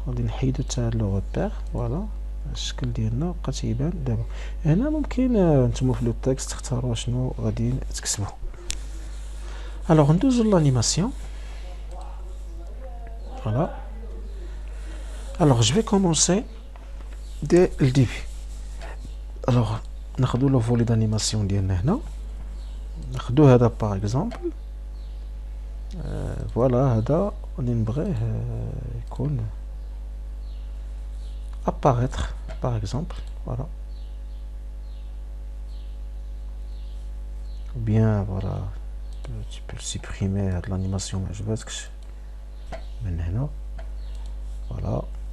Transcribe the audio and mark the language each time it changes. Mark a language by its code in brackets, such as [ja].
[ar] غادي نحيدو حتى هاد لو ريبير. فوالا الشكل ديالنا بقى تيبان دابا. هنا ممكن نتوما في لو تكست تختاروا شنو غادي تكتبوا. [fr] Alors [ar] ندوزو [fr] l'animation. Voilà. Alors je vais commencer dès le début. [ar] Alors ناخدو لو فولي [fr] d'animation [ar] ديالنا هنا. ناخدو هذا [fr] par exemple. Voilà [ar] هذا غادي نبغيه يكون [fr] apparaître par exemple. Voilà. Ou bien voilà, tu peux le supprimer de l'animation [ar] ما عجبتكش من هنا. [fr] Voilà.